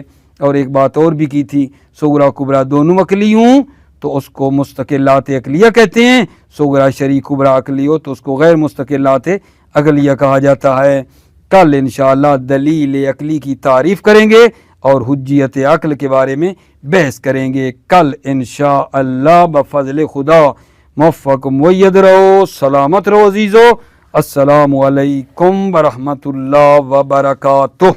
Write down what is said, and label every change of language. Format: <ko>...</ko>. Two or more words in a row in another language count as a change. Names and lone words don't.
<ur>اور ایک بات اور بھی کی تھی، صغرا کبرا دونوں عقلی ہوں تو اس کو مستقلات عقلیہ کہتے ہیں، صغرا شرعی کبرا عقلی ہو تو اس کو غیر مستقلات عقلیہ کہا جاتا ہے۔ کل انشاءاللہ دلیل عقلی کی تعریف کریں گے اور حجیت عقل کے بارے میں بحث کریں گے کل انشاءاللہ بفضل خدا۔ موفق مید رہو، سلامت رہو عزیزو،</ur> <ar>السلام علیکم ورحمۃ اللہ وبرکاتہ۔</ar>